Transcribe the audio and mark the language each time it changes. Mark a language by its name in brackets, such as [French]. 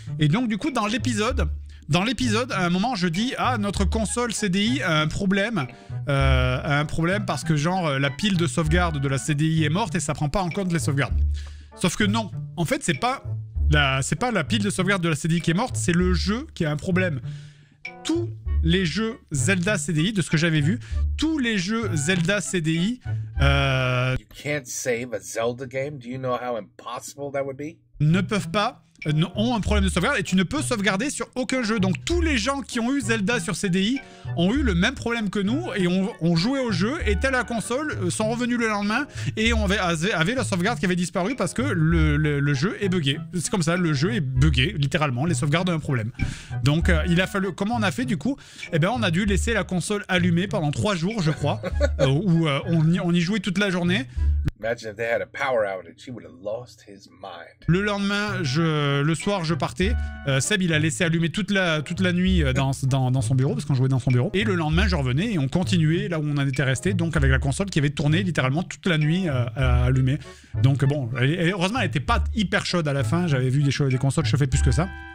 [French] Et donc du coup dans l'épisode, à un moment je dis notre console CDI a un problème parce que genre la pile de sauvegarde de la CDI est morte et ça prend pas en compte les sauvegardes. Sauf que non, en fait c'est pas la pile de sauvegarde de la CDI qui est morte, c'est le jeu qui a un problème. Tous les jeux Zelda CDI, de ce que j'avais vu, tous les jeux Zelda CDI [English] You can't save a Zelda game? Do you know how impossible that would be? [French] Ne peuvent pas, ont un problème de sauvegarde et tu ne peux sauvegarder sur aucun jeu. Donc tous les gens qui ont eu Zelda sur CDI ont eu le même problème que nous et ont joué au jeu, étaient à la console, sont revenus le lendemain et avaient la sauvegarde qui avait disparu parce que le jeu est buggé. C'est comme ça, le jeu est buggé, littéralement, les sauvegardes ont un problème. Donc il a fallu, comment on a fait du coup? Eh ben on a dû laisser la console allumée pendant 3 jours je crois, où on y jouait toute la journée. [English] Imagine if they had a power outage, he would have lost his mind. [French] Le lendemain, le soir, je partais. Seb, il a laissé allumer toute la nuit dans son bureau, parce qu'on jouait dans son bureau. Et le lendemain, je revenais et on continuait là où on en était resté, donc avec la console qui avait tourné littéralement toute la nuit allumée. Donc bon, heureusement, elle était pas hyper chaude à la fin. J'avais vu des consoles chauffer plus que ça.